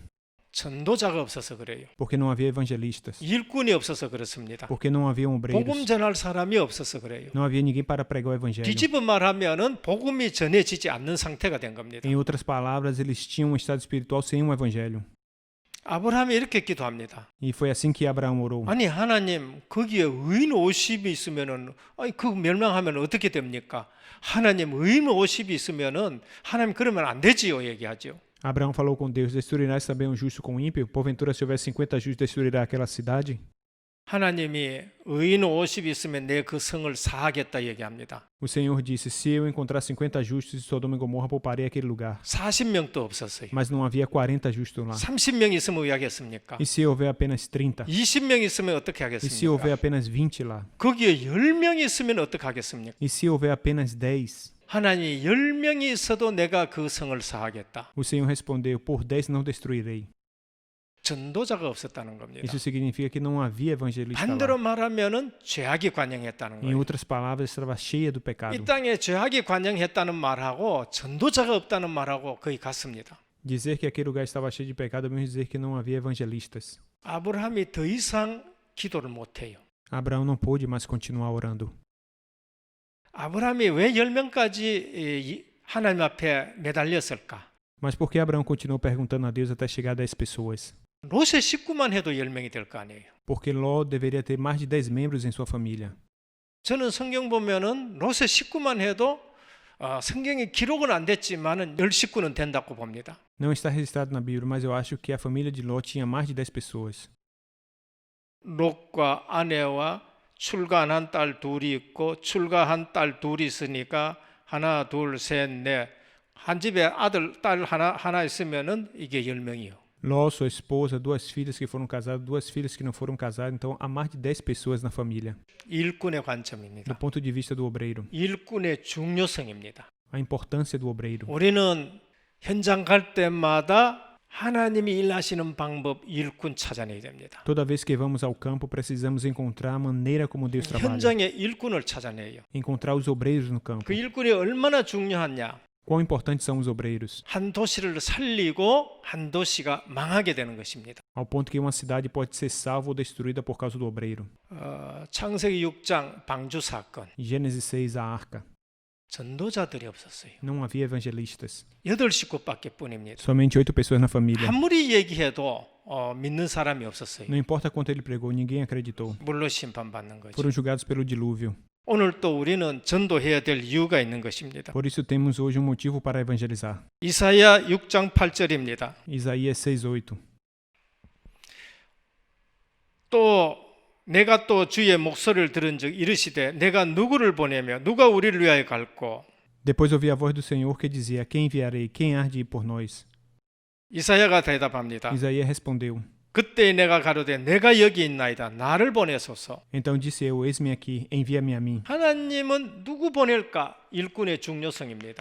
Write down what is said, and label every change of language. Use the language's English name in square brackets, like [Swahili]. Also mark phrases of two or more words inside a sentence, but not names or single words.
[Korean] 전도자가 없어서 그래요. [Portuguese] Porque não havia evangelistas. [Korean] 일꾼이 없어서 그렇습니다. [Portuguese] Porque não haviam [Korean] 복음 [Portuguese] obreiros. [Korean] 전할 사람이 없어서 그래요. [Portuguese] Não havia ninguém para pregar o evangelho. [Korean] 뒤집어 말하면은 복음이 전해지지 않는 상태가 된 겁니다. [Portuguese] Em outras palavras, eles tinham um estado espiritual sem um evangelho. [Korean] 아브라함이 이렇게 기도합니다. [Portuguese] E foi assim que Abraão orou. [Korean] 아니 하나님 거기에 의인 50이 있으면은 아니 그 멸망하면 어떻게 됩니까? 하나님 의인 50이 있으면은 하나님 그러면 안 되지요 얘기하죠. [Portuguese] Abraão falou com Deus: Destruirás também um justo com o ímpio? Porventura, se houver 50 justos, destruirá aquela cidade? [Korean] 하나님이 의인 50이 있으면 내 그 성을 사하겠다 얘기합니다. [Portuguese] O Senhor disse: Se eu encontrar 50 justos em Sodoma e Gomorra, pouparei aquele lugar. [Korean] 40명도 없었어요. [Portuguese] Mas não havia 40 justos lá. [Korean] 30명 있으면 왜 하겠습니까? [Portuguese] E se houver apenas 30? [Korean] 20명 있으면 어떻게 [Portuguese] E se houver [Korean] 하겠습니까? [Portuguese] apenas 20 lá? [Korean] 거기에 10명이 있으면 어떻게 하겠습니까? [Portuguese] E se houver apenas 10? [Korean] 하나님 10명이 있어도 내가 그 성을 사하겠다. [Portuguese] O Senhor respondeu: Por 10 não destruirei. [Korean] 전도자가 없었다는 겁니다. [Portuguese] Isso significa que não havia evangelista [Korean] 반대로 [Portuguese] lá. [Korean] 말하면은 죄악이 관영했다는 [Portuguese] Em [Korean] 거예요. [Portuguese] outras palavras, estava cheia do pecado. [Korean] 이 땅에 죄악이 관영했다는 말하고 전도자가 없다는 말하고 거의 같습니다. [Portuguese] Dizer que aquele lugar estava cheio de pecado é mesmo dizer que não havia evangelistas. [Korean] 아브라함이 더 이상 기도를 못해요. [Portuguese] Abraão não pôde mais continuar orando. [Korean] 아브라함이 왜 10명까지 하나님 앞에 매달렸을까? [Portuguese] Mas por que Abraão continuou perguntando a Deus até chegar a 10 pessoas? [Korean] 롯의 식구만 해도 10명이 될 거 아니에요. [Portuguese] Porque Ló deveria ter mais de 10 membros em sua família. [Korean] 저는 성경 보면은 롯의 식구만 해도 성경에 기록은 안 됐지만은 10식구는 된다고 봅니다. [Portuguese] Não está registrado na Bíblia, mas eu acho que a família de Ló tinha mais de 10 pessoas. [Korean] 롯과 아내와 출가한 딸 둘이 있고 출가한 딸 둘이 있으니까 하나, 둘, 셋, 넷. 한 집에 아들, 딸 하나 있으면은 이게 10명이요. [Portuguese] Ló, sua esposa, 2 filhas que foram casadas, 2 filhas que não foram casadas, então há mais de 10 pessoas na família. [Korean] 일꾼의 [Portuguese] Do [Korean] 관점입니다. [Portuguese] ponto de vista do obreiro, [Korean] 일꾼의 중요성입니다. [Portuguese] a importância do obreiro. [Korean] 우리는 현장 갈 때마다 하나님이 일하시는 방법 일꾼 찾아내야 됩니다. [Portuguese] Toda vez que vamos ao campo, precisamos encontrar a maneira como Deus trabalha. [Korean] 현장에 일꾼을 찾아내요. [Portuguese] Encontrar os obreiros no campo. [Korean] 그 일꾼이 얼마나 중요하냐? [Portuguese] Quão importantes são os obreiros? [Korean] 한 도시를 살리고 한 도시가 망하게 되는 것입니다. [Portuguese] Ao ponto que uma cidade pode ser salva ou destruída por causa do obreiro. [Korean] 창세기 6장 방주 사건. [Portuguese] Gênesis 6, a arca. [Korean] 전도자들이 없었어요. [Portuguese] Não havia evangelistas. [Korean] 8식구밖에 뿐입니다. [Portuguese] Somente 8 pessoas na família. [Korean] 아무리 얘기해도 믿는 사람이 없었어요. [Portuguese] Não importa quanto ele pregou, ninguém acreditou. [Korean] 물로 심판받는 거죠. [Portuguese] Foram julgados pelo dilúvio. [Korean] 오늘 또 우리는 전도해야 될 이유가 있는 것입니다. [Portuguese] Por isso temos hoje um motivo para evangelizar. [Korean] 이사야 6장 8절입니다. [Portuguese] Isaías 6:8. [Korean] 또 내가 또 주의 목소리를 들은 즉 이르시되 내가 누구를 보내며 누가 우리를 위하여 갈고 [Portuguese] Depois ouvi a voz do Senhor que dizia: Quem enviarei? Quem há de ir por nós? [Korean] 이사야가 대답합니다. [Portuguese] Isaías respondeu: [Korean] 그때 내가 가로되 내가 여기 있나이다. 나를 보내소서. [Portuguese] Então disse eu: Eis-me aqui, envia-me a mim. [Korean] 하나님은 누구 보낼까? 일꾼의 중요성입니다.